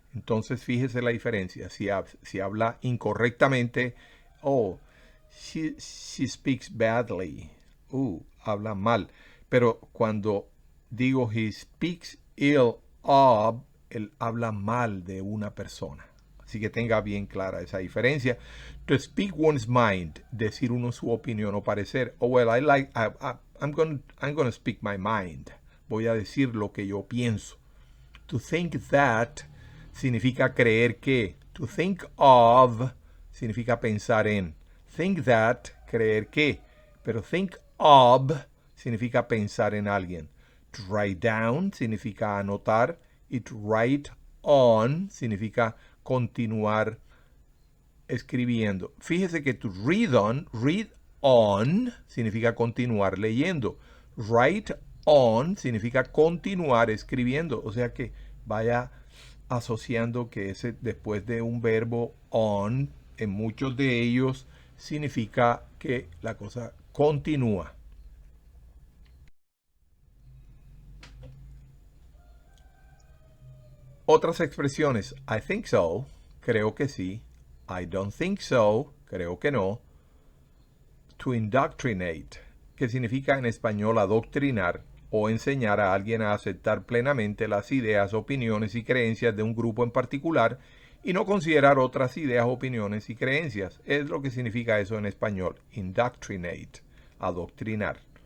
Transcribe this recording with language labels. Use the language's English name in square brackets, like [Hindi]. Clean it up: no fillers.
[Spanish] Entonces fíjese la diferencia. Si habla incorrectamente, [English] oh, she speaks badly. [Spanish] Habla mal. Pero cuando digo [English] he speaks ill of, [Spanish] él habla mal de una persona. Así que tenga bien clara esa diferencia. [English] To speak one's mind, [Spanish] decir uno su opinión o parecer. [English] Oh, well, I'm going to speak my mind. [Spanish] Voy a decir lo que yo pienso. [English] To think that [Spanish] significa creer que. [English] To think of [Spanish] significa pensar en. [English] Think that, [Spanish] creer que. Pero [English] think of [Spanish] significa pensar en alguien. [English] To write down [Spanish] significa anotar. Y [English] to write on [Spanish] significa continuar escribiendo. Fíjese que [English] to read on [Spanish] significa continuar leyendo. [English] Write on [Spanish] significa continuar escribiendo. O sea que vaya asociando que ese después de un verbo on, en muchos de ellos significa que la cosa continúa. Otras expresiones. [English] I think so, [Spanish] creo que sí. [English] I don't think so, [Spanish] creo que no. To indoctrinate, que significa en español adoctrinar o enseñar a alguien a aceptar plenamente las ideas, opiniones y creencias de un grupo en particular y no considerar otras ideas, opiniones y creencias. Es lo que significa eso en español. Indoctrinate, adoctrinar.